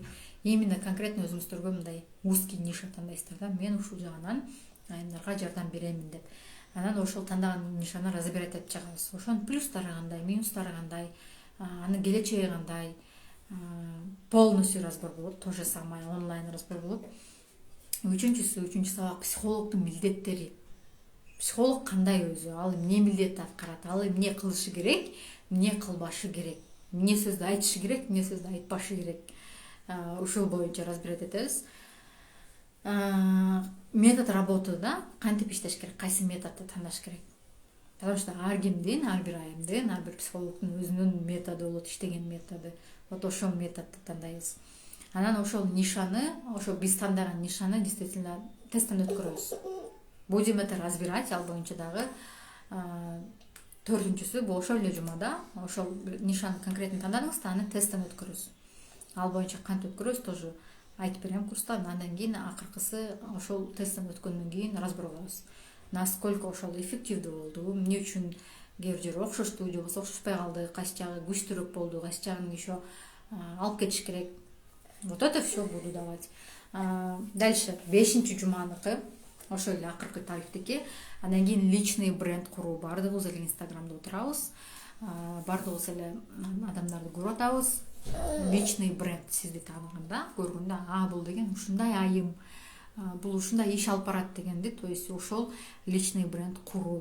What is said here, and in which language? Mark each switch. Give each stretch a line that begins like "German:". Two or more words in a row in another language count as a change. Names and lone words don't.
Russian: Именно конкретно
Kyrgyz: өзүңүздөргө мындай
Russian: узкий ниша
Kyrgyz: тандайсыздар да. Мен ушул жагынан айымдарга жардам беремин деп. Анан ошол тандаган нишаны разбирать этип чыгабыз. Ошонун плюстары кандай, минустары кандай, анын келечеги кандай,
Russian: полностью разбор
Kyrgyz: болот.
Russian: То же самое онлайн разбор болот.
Kyrgyz: Үчүнчү сабак психологдун милдеттери. Психолог кандай өзү, ал эмне милдет аткарат, ал эмне кылышы керек, эмне кылбашы керек, эмне сөздү айтышы керек, эмне сөздү айтпашы керек. Ушул боюнча разбирать этебиз.
Russian: Метод работы
Kyrgyz: да, кантип иштеш керек, кайсы методду тандаш керек.
Russian: Потому что
Kyrgyz: ар кимдин, ар бир айымдын, ар бир психологдун өзүнүн методу болот, иштеген методу. Вот ошол методду тандайбыз. Анан ошол нишаны, ошол биз тандаган нишаны действительно тесттен өткөрөбүз.
Russian: Будем это разбирать,
Kyrgyz: ал боюнча дагы 4-сү бул ошол эле жумада, ошол нишаны конкретно тандадыңыз да, аны тесттен өткөрөбүз. Ал боюнча кантип өткөрөбүз тоже айтып берем курста. Андан кийин акыркысы ошол тесттен өткөндөн кийин разбор кылабыз. Насколько ошол эффективдүү болду, эмне үчүн кээ бир жери окшоштуу же болбосо окшошпой калды, кайсы жагы күчтүүрөөк болду, кайсы жагын еще алып кетиш керек.
Russian: Вот это все буду давать.
Kyrgyz: Дальше 5-жуманыкы, ошол эле акыркы тарифтики. Андан кийин
Russian: личный бренд
Kyrgyz: куруу. Бардыгыбыз эле инстаграмда отурабыз. Бардыгыбыз эле адамдарды көрүп атабыз.
Russian: Личный бренд
Kyrgyz: сизди тааныганда, көргөндө, бул деген ушундай айым, бул ушундай иш алып барат дегенди,
Russian: то есть
Kyrgyz: ошол
Russian: личный бренд
Kyrgyz: куруу.